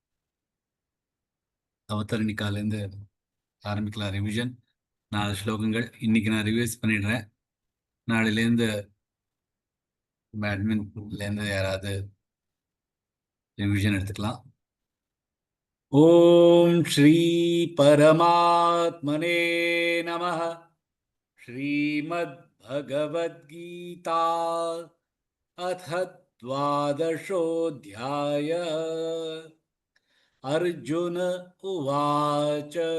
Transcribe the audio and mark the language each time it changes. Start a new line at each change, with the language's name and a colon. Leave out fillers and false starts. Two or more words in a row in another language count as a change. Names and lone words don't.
Tamil: அவதரணிக்காலேருந்து ஆரம்பிக்கலாம் ரிவிஷன் 4 ஸ்லோகங்கள் இன்னைக்கு நான் ரிவைஸ் பண்ணிடுறேன் நாளையிலேருந்து அட்மின்லேருந்து யாராவது ரிவிஷன் எடுத்துக்கலாம்
Sanskrit: ॐ श्री परमात्मने नमः श्रीमत् भगवद्गीता अथ 12ोऽध्यायः अर्जुन उवाच